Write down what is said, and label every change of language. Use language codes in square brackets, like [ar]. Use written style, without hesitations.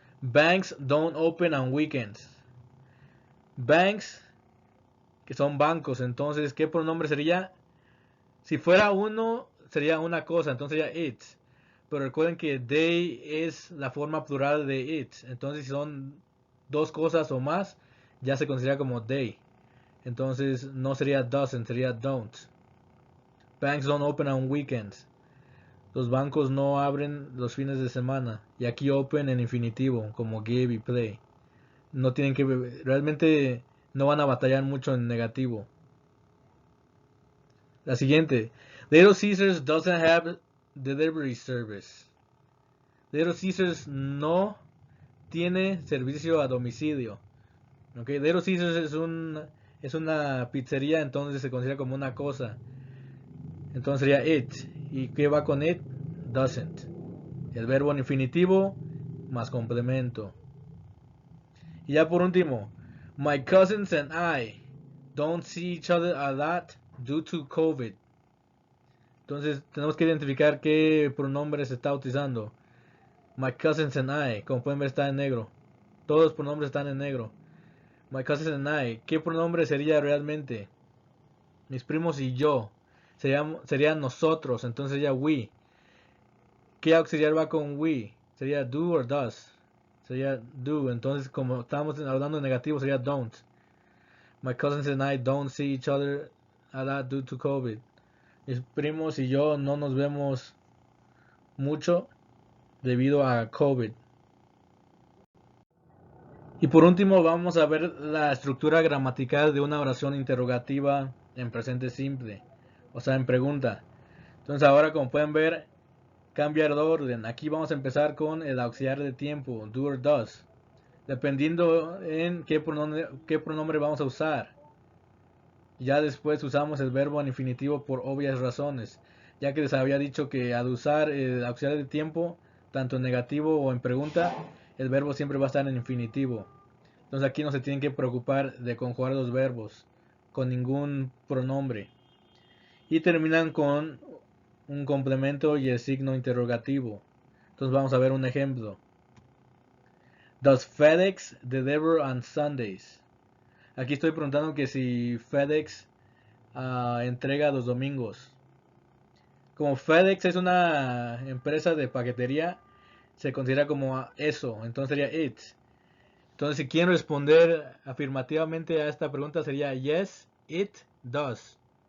[en] Banks don't open on weekends. [es] Banks, que son bancos, entonces, ¿qué pronombre sería? Si fuera uno, sería una cosa, entonces sería it. Pero recuerden que they es la forma plural de it. Entonces, si son dos cosas o más, ya se considera como they. Entonces, no sería doesn't, sería don't. [en] Banks don't open on weekends. [es] Los bancos no abren los fines de semana. Y aquí open en infinitivo, como give y play. No tienen que, realmente no van a batallar mucho en negativo. La siguiente. [en] Little Caesars doesn't have delivery service. [es] Little Caesars no tiene servicio a domicilio. Okay. Little Caesars es una pizzería, entonces se considera como una cosa. Entonces sería it. ¿Y qué va con it? Doesn't. El verbo en infinitivo más complemento. Y ya por último, [en] my cousins and I don't see each other a lot due to COVID. [es] Entonces tenemos que identificar qué pronombre se está utilizando. [en] My cousins and I, [es] como pueden ver está en negro. Todos los pronombres están en negro. [en] My cousins and I, [es] ¿qué pronombre sería realmente? Mis primos y yo. Sería nosotros, entonces sería we. ¿Qué auxiliar va con we? Sería [en] do or does. [es] Sería do, entonces como estamos hablando de negativo sería don't. [en] My cousins and I don't see each other a lot due to COVID. [es] Mis primos y yo no nos vemos mucho debido a COVID. Y por último vamos a ver la estructura gramatical de una oración interrogativa en presente simple, o sea, en pregunta. Entonces ahora como pueden ver, cambia el orden. Aquí vamos a empezar con el auxiliar de tiempo, [en] do or does, [es] dependiendo en qué pronombre vamos a usar. Ya después usamos el verbo en infinitivo por obvias razones, ya que les había dicho que al usar el auxiliar de tiempo, tanto en negativo o en pregunta, el verbo siempre va a estar en infinitivo. Entonces aquí no se tienen que preocupar de conjugar los verbos con ningún pronombre. Y terminan con un complemento y el signo interrogativo. Entonces vamos a ver un ejemplo. [en] Does FedEx deliver on Sundays? [es] Aquí estoy preguntando que si FedEx entrega los domingos. Como FedEx es una empresa de paquetería, se considera como eso, entonces sería it. Entonces si quieren responder afirmativamente a esta pregunta sería [en] yes, it does.